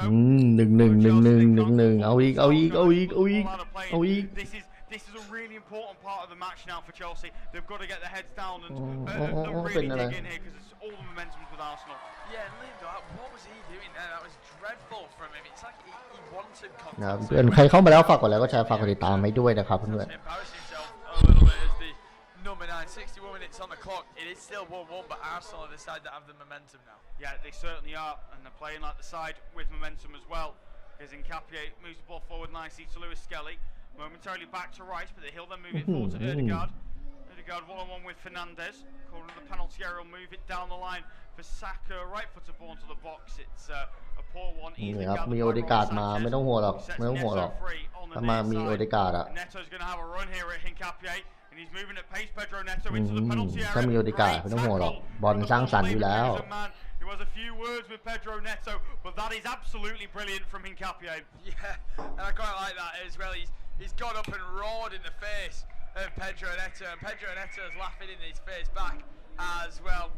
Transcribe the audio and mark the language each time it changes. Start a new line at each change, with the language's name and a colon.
Thai: 1-1เอาอีก
English: This is a really important part of the match now for Chelsea. They've got to get their heads down and really dig in here because it's all the momentum with Arsenal. Yeah, and Liam, what was he doing there? That was dreadful from him. It's like he wanted นะ contact.
Thai: เพื่อนใครเข้ามาแล้วฝากกดไลค์กดแชร์ฝากกดติดตามให้ด้วยนะครับเพื่อน
English: Embarrassed himself a little bit as the number 9, 61 minutes on the clock. It is still 1-1, but Arsenal are the side that have the momentum now. Yeah, they certainly are, and they're playing like the side with momentum as well. As Nkapie moves the ball forward nicely to Lewis Skelly. Momentarily back to Rice, but he'll then move it forward to Ødegaard. Ødegaard one-on-one with Fernandes. Calling the penalty area, will move it down the line for Saka. Right footer ball into the box. It's a poor one.
Thai: นี่ครับมีโอเดการ์ดมาไม่ต้องห่วงหรอกไม่ต้องห่วงหรอกถ้ามามีโอเดการ์ดอะ
English: Neto's going to have a run here at Nkapie, and he's moving at pace. Pedro Neto into the penalty area.
Thai: ถ้ามีโอเดการ์ดไม่ต้องห่วงหรอกบอลสร้างสรรค์อยู่แล้ว
English: He has a few words with Pedro Neto, but that is absolutely brilliant from Nkapie. Yeah, and I quite like that as well. He's got up and roared in the face of Pedro Neto, and Pedro Neto is laughing in his face back as well.